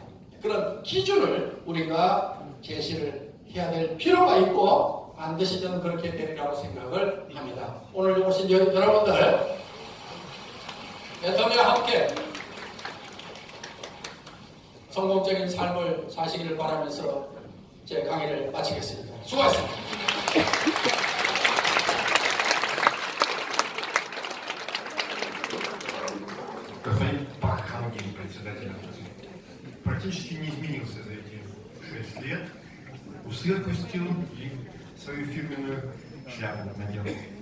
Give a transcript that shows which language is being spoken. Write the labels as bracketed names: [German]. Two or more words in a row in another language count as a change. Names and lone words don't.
[Korean] 그런 기준을 우리가 제시를 해야 될 필요가 있고 반드시 저는 그렇게 되리라고 생각을 합니다. 오늘 오신 여러분들 애터미와 함께 성공적인 삶을 사시기를 바라면서 제 강의를 마치겠습니다. 수고하셨습니다. [Russian] Господин Пахангин, председатель. Практически не изменился за эти 6 лет. Усы отпустил и свою фирменную шляпу надел.